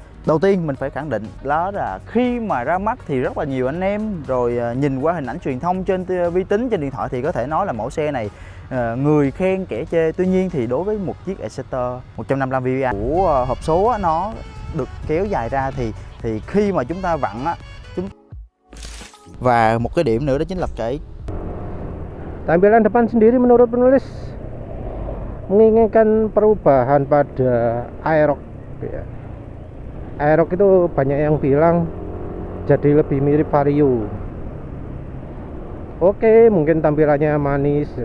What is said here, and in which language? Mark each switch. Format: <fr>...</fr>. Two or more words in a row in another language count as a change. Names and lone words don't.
<vi>Đầu tiên mình phải khẳng định đó là khi mà ra mắt thì rất là nhiều anh em rồi nhìn qua hình ảnh truyền thông trên vi tính trên điện thoại thì có thể nói là mẫu xe này người khen kẻ chê. Tuy nhiên thì đối với một chiếc Exciter 155 VVA của hộp số nó được kéo dài ra thì khi mà chúng ta vặn á, và một cái điểm nữa đó chính là cái</vi> <id>Tampilan depan sendiri menurut penulis menginginkan perubahan pada Aerox ya. Aerox itu banyak yang bilang jadi lebih mirip Vario. Oke, mungkin tampilannya manis ya.</id>